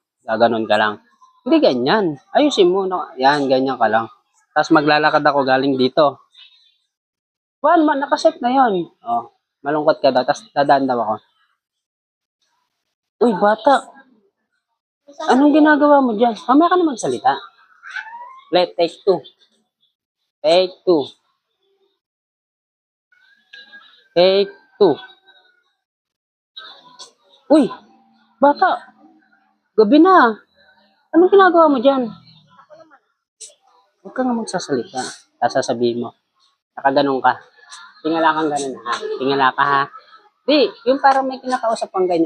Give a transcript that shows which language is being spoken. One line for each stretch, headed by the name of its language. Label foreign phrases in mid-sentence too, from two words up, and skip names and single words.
Filipino: Gaganon ka lang. Hindi ganyan. Ayusin mo. Yan, ganyan ka lang. Tapos maglalakad ako galing dito. Nakaset na yon. Oh, malungkot ka daw. Tapos dadaan daw ako. Uy, bata. Anong ginagawa mo dyan? Mamaya ka na magsalita.
English: Take two. Take two. Take two.
Filipino: Uy, bata. Gabi na. Anong ginagawa mo dyan? Huwag ka nga magsasalita. Tapos sasabihin mo. Nakaganon ka. Tingala kang ganun ha. Tingala ka ha. Di, yung parang may kinakausap kang ganyan.